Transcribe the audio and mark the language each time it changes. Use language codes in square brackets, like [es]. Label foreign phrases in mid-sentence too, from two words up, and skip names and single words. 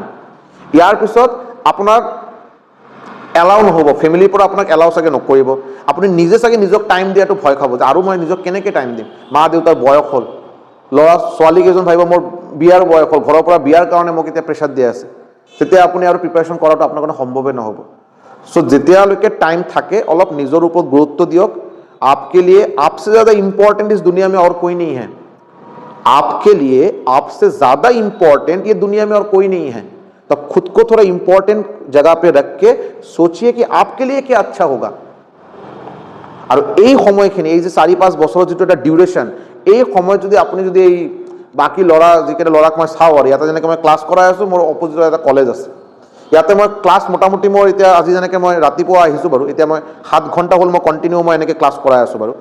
[as] ইয়াৰ পিছত আপোনাৰ এলাউ নহ'ব, ফেমিলিৰ পৰা আপোনাক এলাউ চাগে নকৰিব, আপুনি নিজে চাগে নিজক টাইম দিয়াটো ভয় খাব যে আৰু মই নিজক কেনেকৈ টাইম দিম, মা দেউতাৰ বয়স হ'ল, ল'ৰা ছোৱালী কেইজন ভাবিব মোৰ বিয়াৰ বয়স হ'ল, ঘৰৰ পৰা বিয়াৰ কাৰণে মোক এতিয়া প্ৰেছাৰ দিয়া আছে, তেতিয়া আপুনি আৰু প্ৰিপাৰেশ্যন কৰাটো আপোনাৰ কাৰণে সম্ভৱে নহ'ব। সো যেতিয়ালৈকে টাইম থাকে অলপ নিজৰ ওপৰত গুৰুত্ব দিয়ক। [hi] आपके लिए आपसे ज़्यादा इंपॉर्टेंट इस दुनिया में और कोई नहीं है, आपके लिए आपसे ज़्यादा इंपॉर्टेंट ये दुनिया में और कोई नहीं है। तो खुद को थोड़ा इंपॉर्टेंट जगह पे रख के सोचिए कि आपके लिए क्या अच्छा होगा। [as] और এই সময়খিনি, এই যে 4-5 বছৰৰ যিটো এটা ডিউৰেশ্যন, এই সময়ত যদি আপুনি যদি এই বাকী ল'ৰা যিকেইটা ল'ৰাক মই চাওঁ আৰু ইয়াতে যেনেকৈ মই ক্লাছ কৰাই আছোঁ, মোৰ অপজিটত এটা কলেজ আছে, ইয়াতে মই ক্লাছ মোটামুটি মোৰ এতিয়া আজি যেনেকৈ মই ৰাতিপুৱা আহিছোঁ বাৰু, এতিয়া মই 7 ঘণ্টা হ'ল মই কণ্টিনিউ মই এনেকৈ ক্লাছ কৰাই আছোঁ বাৰু।